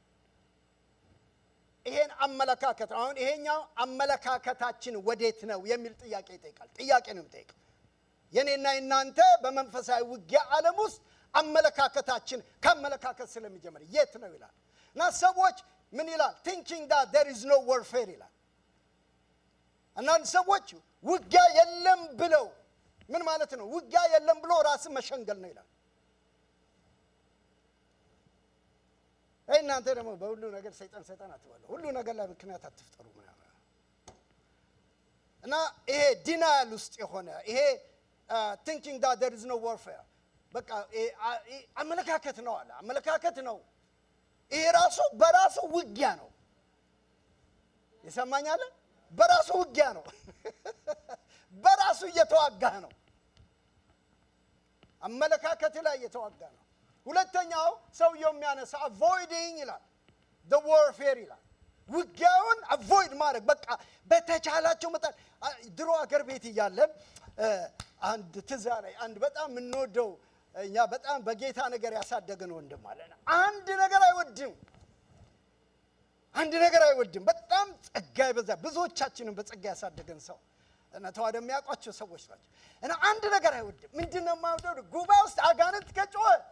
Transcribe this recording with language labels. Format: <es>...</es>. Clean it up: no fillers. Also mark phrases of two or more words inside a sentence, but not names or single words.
<am>ይሄን አመለካከት አሁን ይሄኛው አመለካከታችን ወዴት ነው የሚል ጥያቄ ይጠይቃል። ጥያቄ ነው የሚጠይቀው። የኔና እናንተ በመንፈሳዊ ውጊያ ዓለም ውስጥ አመለካከታችን ከአመለካከት ስለሚጀምር የት ነው ይላል። እና ሰዎች ምን ይላል?</am> <en>thinking that there is no warfare</en> <am>ይላል። አንዳንድ ሰዎች ውጊያ የለም ብለው ምን ማለት ነው? ውጊያ የለም ብሎ ራስን መሸንገል ነው ይላል። እናንተ ደግሞ በሁሉ ነገር ሰይጣን አትበሉ፣ ሁሉ ነገር ላይ ምክንያት አትፍጠሩ ምናምን እና ይሄ ዲናያል ውስጥ የሆነ ይሄ</am> <en>thinking that there is no warfare</en> <am>በቃ አመለካከት ነው አለ። አመለካከት ነው። ይሄ ራሱ በራሱ ውጊያ ነው። ይሰማኛል? በራሱ ውጊያ ነው። በራሱ እየተዋጋ ነው። አመለካከት ላይ የተዋጋ ነው። ሁለተኛው ሰውየው የሚያነሳ avoiding ይላል</am> <en>the warfare</en> <am>ይላል ውጊያውን avoid ማድረግ በቃ በተቻላቸው መጠን ድሮ አገር ቤት እያለን አንድ ትዛሬ አንድ በጣም እንወደው እኛ በጣም በጌታ ነገር ያሳደገን ወንድም አለና አንድ ነገር አይወድም በጣም ጸጋ ይበዛ ብዙዎቻችንን በጸጋ ያሳደገን ሰው እና ተዋደ የሚያውቋቸው ሰዎች ናቸው እና አንድ ነገር አይወድም ምንድነው የማይወደው ጉባኤ ውስጥ አጋንንት ከጮኸ</am>